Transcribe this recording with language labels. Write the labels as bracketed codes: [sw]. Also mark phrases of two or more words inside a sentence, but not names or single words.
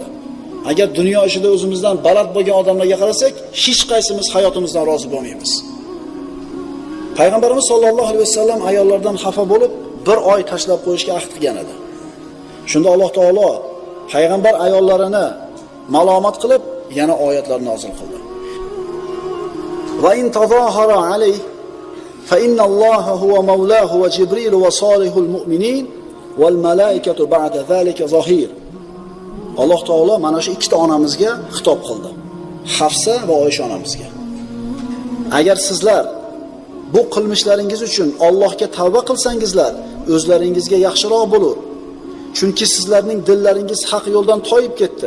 [uz] Agar dunyo ishida o'zimizdan baland bo'lgan odamlarga qarasak, hech qaysimiz hayotimizdan rozi bo'lmaymiz. Payg'ambarimiz [ar] صلى الله عليه وسلم [uz] ayollardan xafa bo'lib, bir oy tashlab qo'yishga ahd qilgan edi. Shunda Alloh taolo payg'ambar ayollarini malomat qilib yana oyatlar nozil qildi. [ar] وإن تظاهرا عليه فإن الله هو مولاه وجبريل وصالح المؤمنين والملائكة بعد ذلك ظهير. [uz] Alloh taolo mana shu ikkita onamizga xitob qildi. Hafsa va Oysha onamizga. Agar sizlar bu qilmishlaringiz uchun Allohga tavba qilsangizlar, o'zlaringizga yaxshiroq bo'lar. Chunki sizlarning dillaringiz haq yo'ldan toyib ketdi.